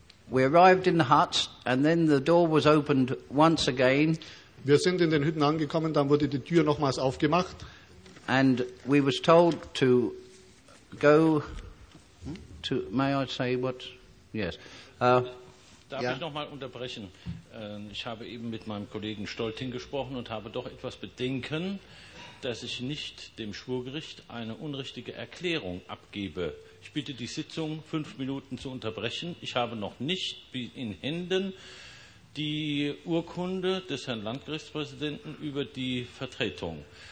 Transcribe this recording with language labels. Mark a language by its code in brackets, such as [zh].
[en] We arrived in the huts and then the door was opened once again. [de] Wir sind in den Hütten angekommen, dann wurde die Tür nochmals aufgemacht. [en] And we was told to go to, may I say what? Yes. [de] Darf ich noch mal unterbrechen? Ich habe eben mit meinem Kollegen Stolting gesprochen und habe doch etwas Bedenken, dass ich nicht dem Schwurgericht eine unrichtige Erklärung abgebe. Ich bitte die Sitzung, 5 Minuten zu unterbrechen. Ich habe noch nicht in Händen die Urkunde des Herrn Landgerichtspräsidenten über die Vertretung.